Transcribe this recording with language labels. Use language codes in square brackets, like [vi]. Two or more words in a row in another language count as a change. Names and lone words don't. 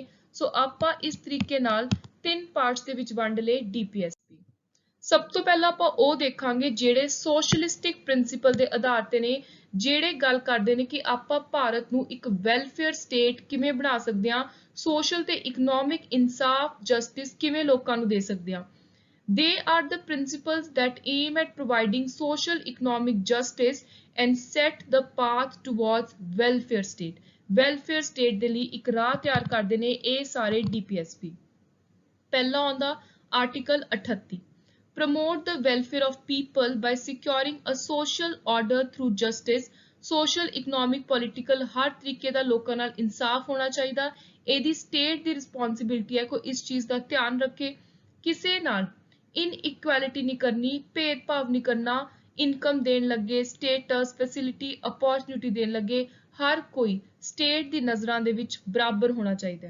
[pa] ਸੋ ਆਪਾਂ ਇਸ ਤਰੀਕੇ ਨਾਲ ਤਿੰਨ ਪਾਰਟਸ ਦੇ ਵਿੱਚ ਵੰਡ ਲਏ DPSP। ਸਭ ਤੋਂ ਪਹਿਲਾਂ ਆਪਾਂ ਉਹ ਦੇਖਾਂਗੇ ਜਿਹੜੇ [en] socialistic principle [pa] ਦੇ ਆਧਾਰ ਤੇ ਨੇ, ਜਿਹੜੇ ਗੱਲ ਕਰਦੇ ਨੇ ਕਿ ਆਪਾਂ ਭਾਰਤ ਨੂੰ ਇੱਕ [en] welfare state [pa] ਕਿਵੇਂ ਬਣਾ ਸਕਦੇ ਹਾਂ, ਸੋਸ਼ਲ ਤੇ ਇਕਨੋਮਿਕ ਇਨਸਾਫ, ਜਸਟਿਸ ਕਿਵੇਂ ਲੋਕਾਂ ਨੂੰ ਦੇ ਸਕਦੇ ਹਾਂ। [en] They are the principles that aim at providing social economic justice and set the path towards welfare state। welfare state [pa] ਦੇ ਲਈ ਇੱਕ ਰਾਹ ਤਿਆਰ ਕਰਦੇ ਨੇ ਇਹ ਸਾਰੇ DPSP। ਪਹਿਲਾ ਆਉਂਦਾ ਆਰਟੀਕਲ 38, [en] promote the welfare of people by securing a social order through justice। social, economic, political [pa] ਹਰ ਤਰੀਕੇ ਦਾ ਲੋਕਾਂ ਨਾਲ ਇਨਸਾਫ ਹੋਣਾ ਚਾਹੀਦਾ। ਇਹਦੀ ਸਟੇਟ ਦੀ ਰਿਸਪੌਂਸਿਬਿਲਿਟੀ ਹੈ ਕੋਈ ਇਸ ਚੀਜ਼ ਦਾ ਧਿਆਨ ਰੱਖੇ, ਕਿਸੇ ਨਾਲ ਇਨਇਕੁਐਲਿਟੀ ਨਹੀਂ ਕਰਨੀ, ਭੇਦਭਾਵ ਨਹੀਂ ਕਰਨਾ, ਇਨਕਮ ਦੇਣ ਲੱਗੇ, [en] status, facility, opportunity [pa] ਦੇਣ ਲੱਗੇ, ਹਰ ਕੋਈ ਸਟੇਟ ਦੀ ਨਜ਼ਰਾਂ ਦੇ ਵਿੱਚ ਬਰਾਬਰ ਹੋਣਾ ਚਾਹੀਦਾ ਹੈ।